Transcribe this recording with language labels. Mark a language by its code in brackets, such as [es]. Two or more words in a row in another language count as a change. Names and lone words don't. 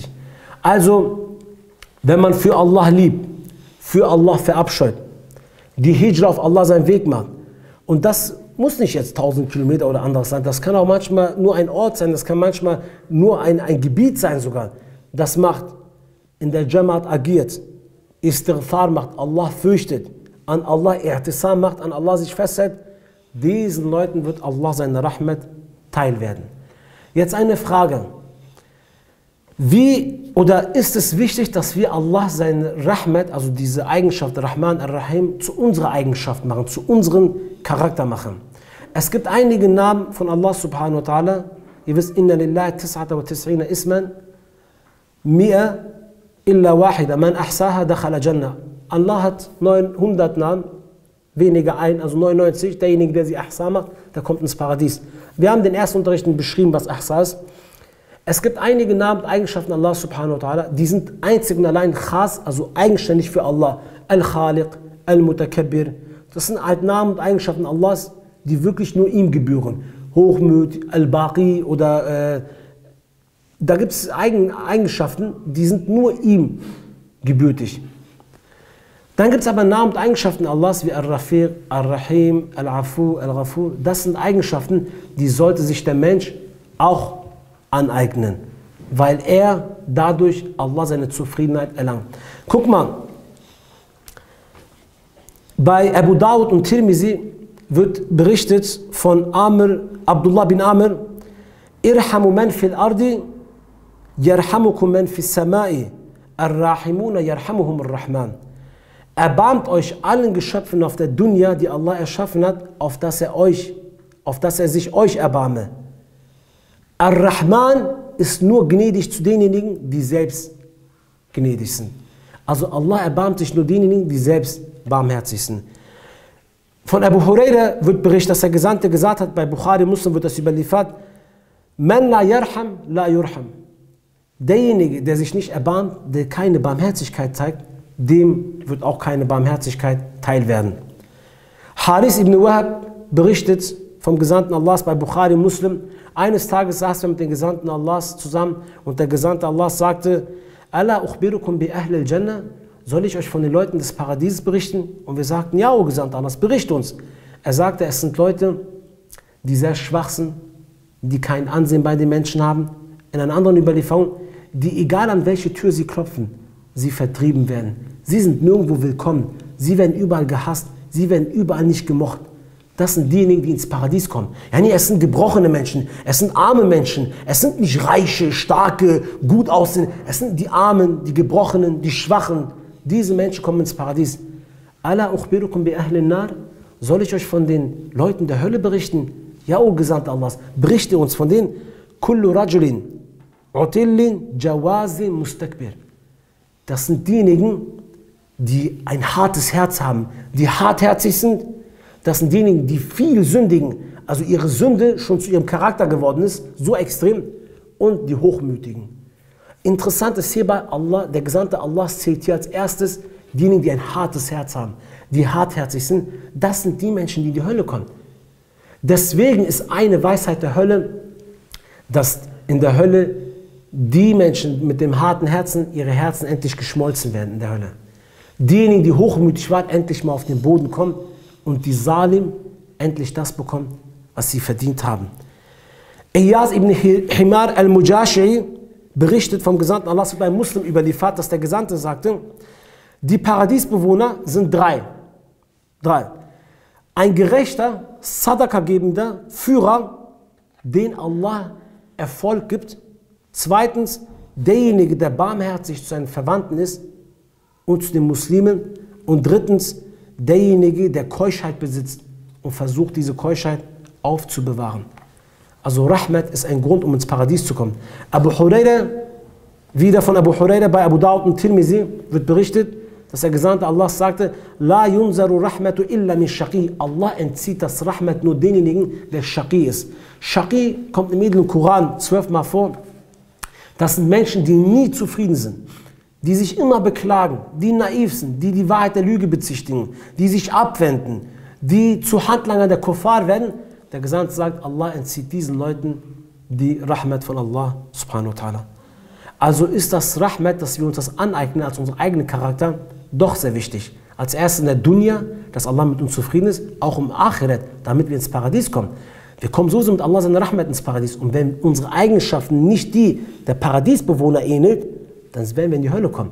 [de] Also, wenn man für Allah liebt, für Allah verabscheut, die Hijra auf Allah seinen Weg macht, und das muss nicht jetzt 1000 Kilometer oder anderes sein, das kann auch manchmal nur ein Ort sein, das kann manchmal nur ein Gebiet sein sogar, das macht, in der Jamaat agiert, Istighfar macht, Allah fürchtet, an Allah I'tisam macht, an Allah sich festhält, diesen Leuten wird Allah seine Rahmat teil werden. Jetzt eine Frage. Wie oder ist es wichtig, dass wir Allah seine Rahmat, also diese Eigenschaft Rahman Ar-Rahim, zu unserer Eigenschaft machen, zu unserem Charakter machen? Es gibt einige Namen von Allah [ar] سبحانه وتعالى. [de] Ihr wisst, [ar] إن لله 99 اسما مئة إلا واحدة من أحصاها دخل الجنة. [de] Allah hat 900 Namen, weniger ein, also 99. Derjenige, der sie Ahsa macht, der kommt ins Paradies. Wir haben den ersten Unterrichten beschrieben, was Ahsa ist. Es gibt einige Namen und Eigenschaften Allah [ar] سبحانه وتعالى, [de] die sind einzig und allein khas, also eigenständig für Allah. Al-Khaliq, Al-Mutakabbir. Das sind halt Namen und Eigenschaften Allahs, die wirklich nur ihm gebühren. Hochmut, Al-Baqi oder da gibt es Eigenschaften, die sind nur ihm gebürtig. Dann gibt es aber Namen und Eigenschaften Allahs wie Ar-Rafiq, Ar-Rahim, Al-Afu, Al-Ghafur. Das sind Eigenschaften, die sollte sich der Mensch auch aneignen, weil er dadurch Allah seine Zufriedenheit erlangt. Guck mal, bei Abu Dawud und Tirmizi wird berichtet von Abdullah bin Amr, [ar] ارحموا من في الأرض يرحمكم من في السماء, الراحمون يرحمهم الرحمن. [de] Erbarmt euch allen Geschöpfen auf der Dunya, die Allah erschaffen hat, auf dass er sich euch erbarme. Ar-Rahman ist nur gnädig zu denjenigen, die selbst gnädig sind. Also Allah erbarmt sich nur denjenigen, die selbst barmherzig sind. Von Abu Huraira wird berichtet, dass der Gesandte gesagt hat, bei Bukhari Muslim wird das überliefert, [ar] من لا يرحم لا يرحم. [de] Derjenige, der sich nicht erbarmt, der keine Barmherzigkeit zeigt, dem wird auch keine Barmherzigkeit teil werden. Haris ibn Wahab berichtet vom Gesandten Allahs bei Bukhari Muslim, eines Tages saßen wir mit den Gesandten Allahs zusammen und der Gesandte Allahs sagte, [ar] ألا أخبركم بأهل الجنة, [de] soll ich euch von den Leuten des Paradieses berichten? Und wir sagten, ja, o Gesandter Allahs, bericht uns. Er sagte, es sind Leute, die sehr schwach sind, die kein Ansehen bei den Menschen haben. In einer anderen Überlieferung, die egal an welche Tür sie klopfen, sie vertrieben werden. Sie sind nirgendwo willkommen. Sie werden überall gehasst. Sie werden überall nicht gemocht. Das sind diejenigen, die ins Paradies kommen. Ja, nee, es sind gebrochene Menschen, es sind arme Menschen, es sind nicht reiche, starke, gut aussehende, es sind die Armen, die Gebrochenen, die Schwachen. Diese Menschen kommen ins Paradies. [ar] ألا أخبركم بأهل النار, [de] soll ich euch von den Leuten der Hölle berichten? Ja, o Gesandter Allahs, berichte uns von denen. [ar] كل رجل عتل جواظ مستكبر. [de] Das sind diejenigen, die ein hartes Herz haben, die hartherzig sind. Das sind diejenigen, die viel sündigen, also ihre Sünde schon zu ihrem Charakter geworden ist, so extrem, und die Hochmütigen. Interessant ist hierbei, der Gesandte Allahs zählt hier als erstes diejenigen, die ein hartes Herz haben, die hartherzig sind. Das sind die Menschen, die in die Hölle kommen. Deswegen ist eine Weisheit der Hölle, dass in der Hölle die Menschen mit dem harten Herzen, ihre Herzen endlich geschmolzen werden in der Hölle. Diejenigen, die hochmütig waren, endlich mal auf den Boden kommen und die Salim endlich das bekommen, was sie verdient haben. Iyaz ibn Himar al-Mujashi'i berichtet vom Gesandten Allah bei Muslim überliefert, dass der Gesandte sagte, die Paradiesbewohner sind drei. Ein gerechter, Sadaka-gebender Führer, den Allah Erfolg gibt. Zweitens, derjenige, der barmherzig zu seinen Verwandten ist und zu den Muslimen. Und drittens, derjenige, der Keuschheit besitzt und versucht, diese Keuschheit aufzubewahren. Also Rahmat ist ein Grund, um ins Paradies zu kommen. Abu Huraira, wieder von Abu Huraira bei Abu Dawud und Tirmizi wird berichtet, dass der Gesandte Allah sagte, [ar] لا ينزع الرحمة إلا من شقي. [de] Allah entzieht das Rahmat nur denjenigen, der Shaqi ist. Shaqi kommt im edlen Koran 12 Mal vor. Das sind Menschen, die nie zufrieden sind, die sich immer beklagen, die naiv sind, die die Wahrheit der Lüge bezichtigen, die sich abwenden, die zu Handlangern der Kuffar werden. Der Gesandte sagt, Allah entzieht diesen Leuten die Rahmat von Allah [ar] سبحانه وتعالى. [de] Also ist das Rahmat, dass wir uns das aneignen als unseren eigenen Charakter, doch sehr wichtig. Als erstes in der Dunya, dass Allah mit uns zufrieden ist, auch im Akhirat, damit wir ins Paradies kommen. Wir kommen so mit Allah seine Rahmat ins Paradies. Und wenn unsere Eigenschaften nicht die der Paradiesbewohner ähnelt, dann werden wir in die Hölle kommen.